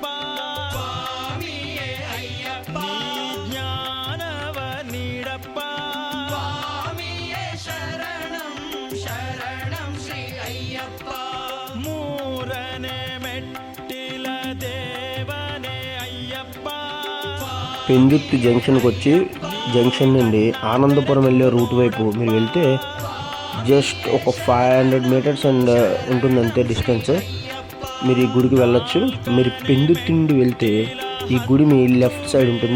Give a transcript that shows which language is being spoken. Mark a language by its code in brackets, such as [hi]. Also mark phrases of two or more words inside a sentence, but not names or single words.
[kn] ಸ್ವಾಮಿಯೇ ಅಯ್ಯಪ್ಪ. ನೀ ಜ್ಞಾನವ ನೀಡಪ್ಪ, ಸ್ವಾಮಿಯೇ ಶರಣಂ ಶರಣಂ ಶ್ರೀ ಅಯ್ಯಪ್ಪ. ಮೂರನೆ ಮೆಟ್ಟಿಲ ದೇವನೇ అయ్యప్ప. [te] పెందుర్తి జంక్షన్కి వచ్చి జంక్షన్ నుండి ఆనందపురం వెళ్ళే రూట్ వైపు మీరు వెళ్తే జస్ట్ ఒక 500 మీటర్స్ అండ్ ఉంటుంది అంతే డిస్టెన్స్. మీరు ఈ గుడికి వెళ్ళొచ్చు. మీరు పెందుర్తి నుండి వెళ్తే ఈ గుడి మీ [en] left side [te] ఉంటుంది.